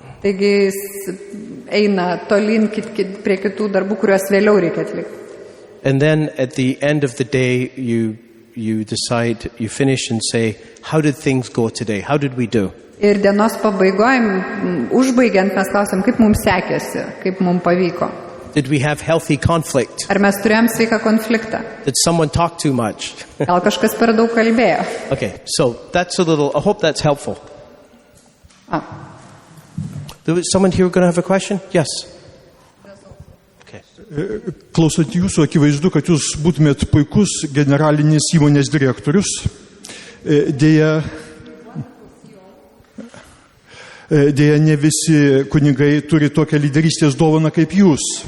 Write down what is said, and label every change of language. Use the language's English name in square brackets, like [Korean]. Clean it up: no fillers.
[Lithuanian] Taigi jis eina tolyn prie kitų darbų, kuriuos vėliau reikia atlikti. [English] And then at the end of the day, you decide, you finish and say, how did things go today? How did we do? [Lithuanian] Ir dienos pabaigoje, užbaigiant, mes klausim, kaip mums sekėsi, kaip mums pavyko. [English] Did we have healthy conflict? [Lithuanian] Ar mes turėjom sveiką konfliktą? [English] Did someone talk too much? [Lithuanian] Gal kažkas per daug kalbėjo? [English] Okay, so that's a little, I hope that's helpful. A, There was someone here going to have a question? Yes. Okay. [Lithuanian] Klausant jūsų, akivaizdu, kad jūs būtumėt puikus generalinis įmonės direktorius. Dėja, ne visi kunigai turi tokią lyderystės dovaną kaip jūs.